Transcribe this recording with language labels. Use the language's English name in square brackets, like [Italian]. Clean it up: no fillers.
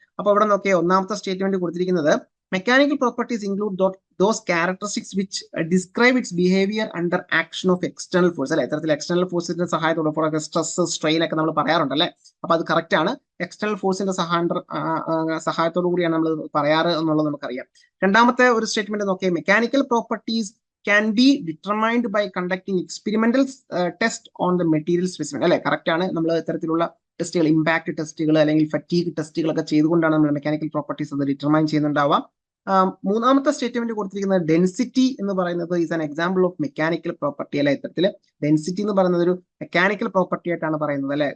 [Malayalam] അപ്പൊ ഇവിടെ നോക്കിയാൽ ഒന്നാമത്തെ സ്റ്റേറ്റ്മെന്റ് കൊടുത്തിരിക്കുന്നത് mechanical properties include [English] those characteristics which describe its behavior under action of external force [Malayalam] അല്ലെ, ഇത്തരത്തിൽ എക്സ്റ്റേണൽ ഫോഴ്സിന്റെ സഹായത്തോടെ സ്ട്രെസ് സ്ട്രെയിൻ ഒക്കെ നമ്മൾ പറയാറുണ്ട് അല്ലെ. അപ്പൊ അത് കറക്റ്റ് ആണ്, എക്സ്റ്റേണൽ ഫോഴ്സിന്റെ സഹായത്തോടു കൂടിയാണ് നമ്മൾ പറയാറ് എന്നുള്ളത് നമുക്കറിയാം. രണ്ടാമത്തെ ഒരു സ്റ്റേറ്റ്മെന്റ് നോക്കിയാൽ [English] mechanical properties can be determined by conducting experimental test on the material specimen [Malayalam] അല്ലെ, കറക്റ്റ് ആണ്. നമ്മൾ ഇത്തരത്തിലുള്ള ടെസ്റ്റുകൾ, ഇമ്പാക്ട് ടെസ്റ്റുകൾ അല്ലെങ്കിൽ ഫറ്റീഗ് ടെസ്റ്റുകളൊക്കെ ചെയ്തുകൊണ്ടാണ് നമ്മൾ മെക്കാനിക്കൽ പ്രോപ്പർട്ടീസ് അത് ഡിറ്റർമൈൻ ചെയ്യുന്നുണ്ടാവുക. മൂന്നാമത്തെ സ്റ്റേറ്റ്മെന്റ് കൊടുത്തിരിക്കുന്നത് ഡെൻസിറ്റി എന്ന് പറയുന്നത് [English] is an example of mechanical property [Malayalam] അല്ലെ, ഇത്തരത്തിൽ ഡെൻസിറ്റി എന്ന് പറയുന്നത് ഒരു മെക്കാനിക്കൽ പ്രോപ്പർട്ടി ആയിട്ടാണ് പറയുന്നത് അല്ലെ.